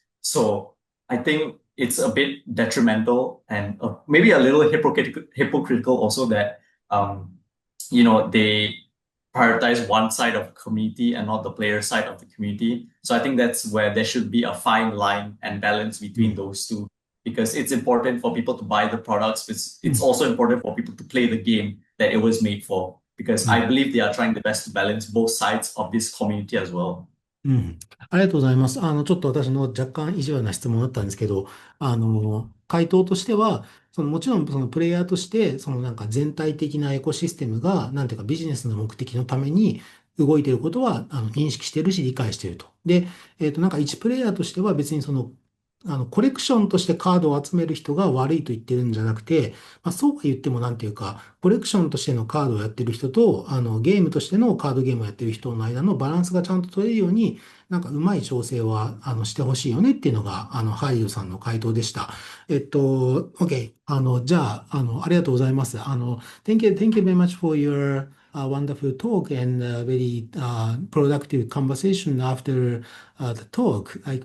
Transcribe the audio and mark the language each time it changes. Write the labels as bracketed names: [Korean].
[English] So I think it's a bit detrimental and maybe a little hypocritical also that they prioritize one side of the community and not the player side of the community. So I think that's where there should be a fine line and balance between those two, because it's important for people to buy the products. It's also important for people to play the game that it was made for, because I believe they are trying their best to balance both sides of this community as well. [Japanese] ありがとうございます。ちょっと私の若干意地悪な質問だったんですけど、回答としては、もちろんそのプレイヤーとして、なんか全体的なエコシステムが、なんていうかビジネスの目的のために動いていることは、認識しているし理解していると。で、なんか一プレイヤーとしては別にコレクションとしてカードを集める人が悪いと言ってるんじゃなくて、そうは言ってもなんていうか、コレクションとしてのカードをやってる人と、ゲームとしてのカードゲームをやってる人の間のバランスがちゃんと取れるように、なんかうまい調整は、してほしいよねっていうのが、ハリドさんの回答でした。 OK。じゃあ、ありがとうございます。 [English] thank you very much for your wonderful talk and very productive conversation after the talk.